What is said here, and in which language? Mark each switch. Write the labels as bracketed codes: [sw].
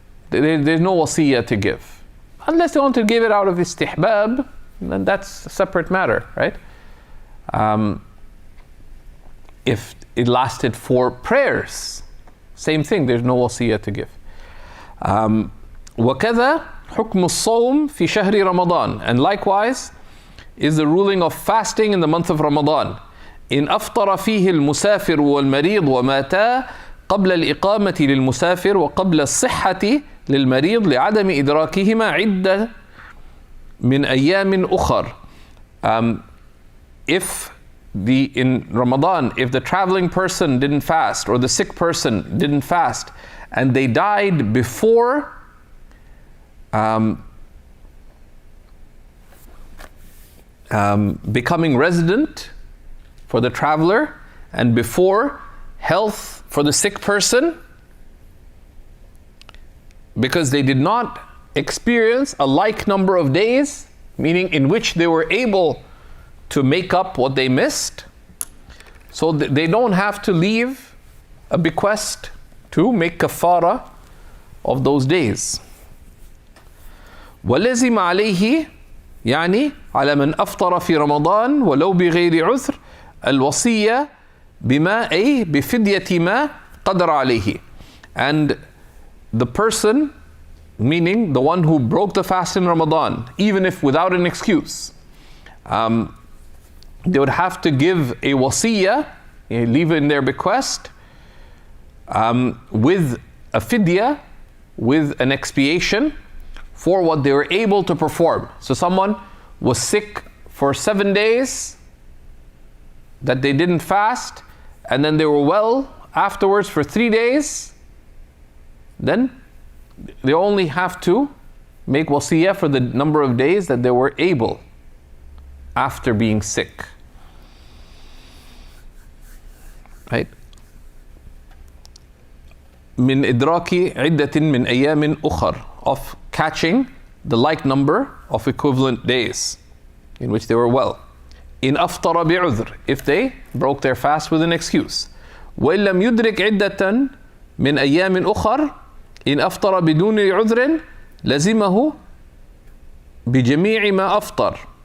[en] There's no wasiyah to give. Unless they want to give it out of istihbab, then that's a separate matter, right? If it lasted 4 prayers, same thing, there's no wasiyah to give. [ar] وَكَذَا حُكْمُ الصَّوْمِ فِي شَهْرِ رَمَضَانِ. [en] And likewise is the ruling of fasting in the month of Ramadan. [ar] إن أفطر فيه المسافر والمريض وماتا قبل الإقامة للمسافر وقبل الصحة للمريض لعدم إدراكهما عدة من أيام أخر. [en] In Ramadan, if the traveling person didn't fast or the sick person didn't fast and they died before becoming resident for the traveler and before health for the sick person, because they did not experience a like number of days, meaning in which they were able to make up what they missed, so they don't have to leave a bequest to make kafara of those days. [ar] وَلَزِمَ عَلَيْهِ يعني على من أفطر في رمضان ولو بغير عذر الوصية بما أي بفدية ما قدر عليه. [en] And the person, meaning the one who broke the fast in Ramadan, even if without an excuse, they would have to give a wasiyah, leave in their bequest, with a fidya, with an expiation for what they were able to perform. So someone was sick for 7 days that they didn't fast, and then they were well afterwards for 3 days, then they only have to make wasiyah for the number of days that they were able after being sick. Right? [ar] من إدراك عدة من أيام أخر, [en] of catching the like number of equivalent days in which they were well. [ar] إن أفطر بعذر, [en] if they broke their fast with an excuse. [ar] وإن لم يدرك عدة من أيام أخر إن أفطر بدون عذر لزمه بجميع ما أفطر.